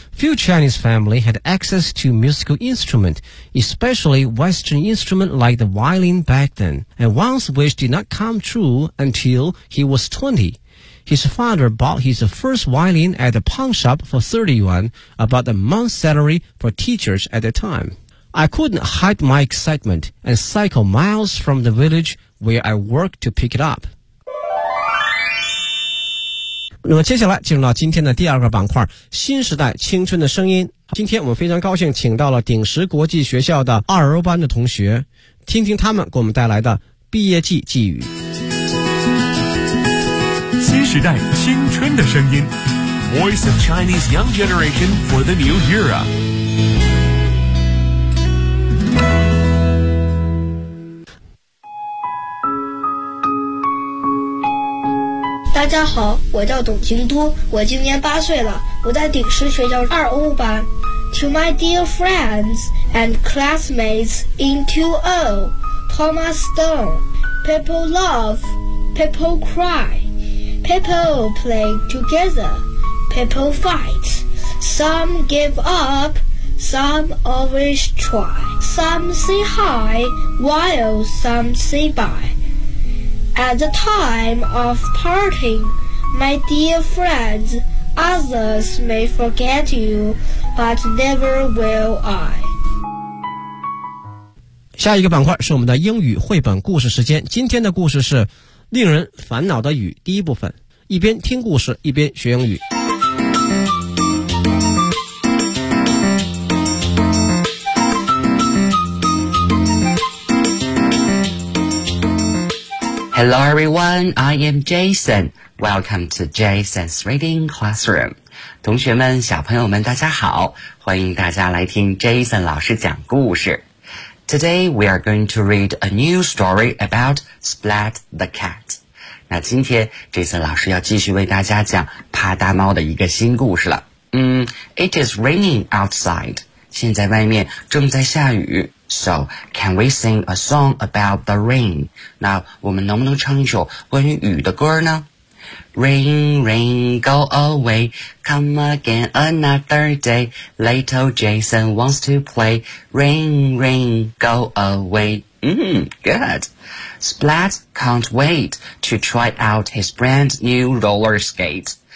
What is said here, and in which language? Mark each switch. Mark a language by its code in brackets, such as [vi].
[en] Few Chinese family had access to musical instrument, especially Western instrument like the violin back then, and Wang's wish did not come true until he was 20. His father bought his first violin at the pawn shop for 30 yuan, about a month's salary for teachers at the time. I couldn't hide my excitement and cycle miles from the village where I worked to pick it up. [zh] 那么接下来进入到今天的第二个板块，新时代青春的声音。今天我们非常高兴请到了鼎石国际学校的二欧班的同学，听听他们给我们带来的毕业季寄语。新时代青春的声音 [en] Voice of Chinese Young Generation for the New Era [zh] 大家好，我叫董京都，我今年8岁了，我在鼎石学校二欧班。 [en] To my dear friends and classmates in 2O Thomas Stone People love, people cry People play together, people fight. Some give up, some always try. Some say hi, while some say bye. At the time of parting, my dear friends, others may forget you, but never will I. [zh] 下一个板块是我们的英语绘本故事时间，今天的故事是《令人烦恼的雨》第一部分，一边听故事一边学英语。 [en] Hello everyone, I am Jason. Welcome to Jason's Reading Classroom. [zh] 同学们，小朋友们，大家好，欢迎大家来听 Jason 老师讲故事。 [en] Today, we are going to read a new story about Splat the Cat. [zh] 那今天 Jason 老师要继续为大家讲啪嗒猫的一个新故事了。 [en] It is raining outside. [zh] 现在外面正在下雨。 [en] So, can we sing a song about the rain? [zh] 那我们能不能唱一首关于雨的歌呢？ [en] Rain, rain, go away. Come again another day. Little Jason wants to play. Rain, rain, go away. Good. Splat can't wait to try out his brand new roller skate.